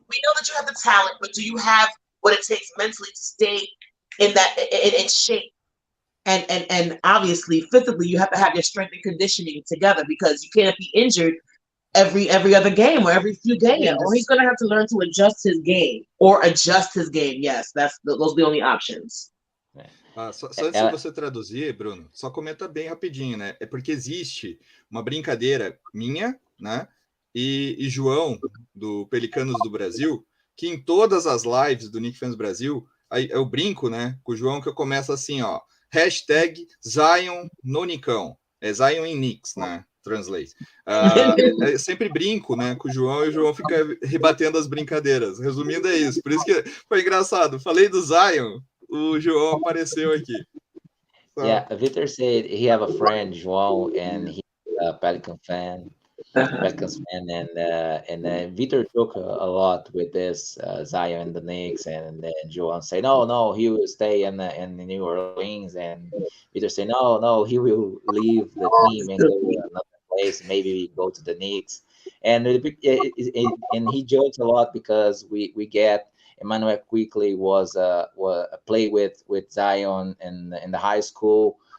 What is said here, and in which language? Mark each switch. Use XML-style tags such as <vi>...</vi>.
<en>We know that you have the talent, but do you have what it takes mentally to stay in shape? And obviously physically you have to have your strength and conditioning together, because you can't be injured every other game or every few games. Yeah, or he's gonna have to learn to adjust his game. Yes, those are the only options.</en> <pt>Só antes de você traduzir, Bruno, só comenta bem rapidinho, né? É porque existe uma brincadeira minha, né? E João, do Pelicanos do Brasil, que em todas as lives do Knicks Fans Brasil, eu brinco, né, com o João, que eu começo assim, ó, #Zion no Nicão. É Zion em Knicks, né? Translate. Eu sempre brinco, né, com o João, e o João fica rebatendo as brincadeiras. Resumindo, é isso. Por isso que foi engraçado. Falei do Zion, o João apareceu aqui.</pt> <en>So. Yeah, Victor said he have a friend, João, and he's a Pelican fan. Pelicans fan, and Victor joke a lot with this Zion and the Knicks, and then João say no, he will stay in New Orleans, and Victor say no, he will leave the team and go to another place, maybe go to the Knicks, and he jokes a lot because we get Emmanuel quickly was play with Zion in the high school.</en>